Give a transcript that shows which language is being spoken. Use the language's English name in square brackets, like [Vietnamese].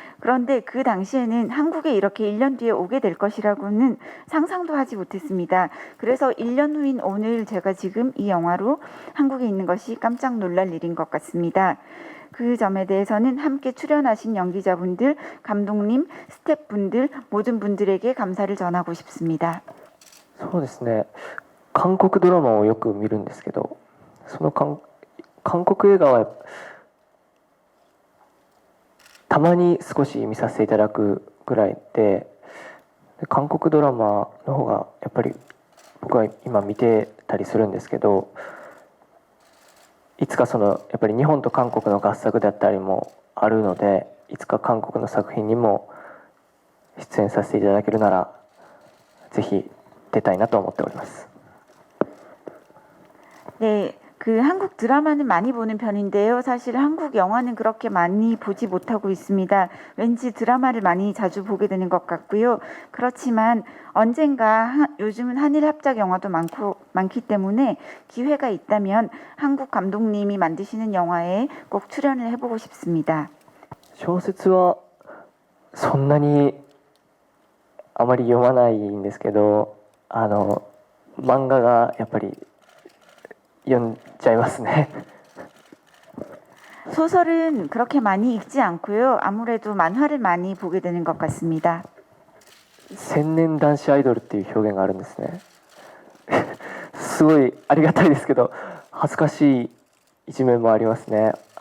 [Korean] 그런데 그 당시에는 한국에 이렇게 1년 뒤에 오게 될 것이라고는 상상도 하지 못했습니다. 그래서 1년 후인 오늘 제가 지금 이 영화로 한국에 있는 것이 깜짝 놀랄 일인 것 같습니다. 그 점에 대해서는 함께 출연하신 연기자분들, 감독님, 스태프분들 모든 분들에게 감사를 전하고 싶습니다. [Japanese] そうですね、韓国ドラマをよく見るんですけど、その韓国映画はたまに少し見させていただくぐらいで、韓国ドラマの方がやっぱり僕は今見てたりするんですけど、いつかそのやっぱり日本と韓国の合作だったりもあるので、いつか韓国の作品にも出演させていただけるならぜひ出たいなと思っております。 [Korean] 네, 그 한국 드라마는 많이 보는 편인데요. 사실 한국 영화는 그렇게 많이 보지 못하고 있습니다. 왠지 드라마를 많이 자주 보게 되는 것 같고요. 그렇지만 언젠가 요즘은 한일 합작 영화도 많기 때문에 기회가 있다면 한국 감독님이 만드시는 영화에 꼭 출연을 해보고 싶습니다. [Japanese] 小説はそんなにあまり読まないんですけど、漫画がやっぱり読んじゃいますね。 [Korean] 소설은 그렇게 많이 읽지 않고요. 아무래도 만화를 많이 보게 되는 것 같습니다. [Japanese] 千年男子アイドルっていう表現があるんですね。すごいありがたいですけど恥ずかしい一面もありますね。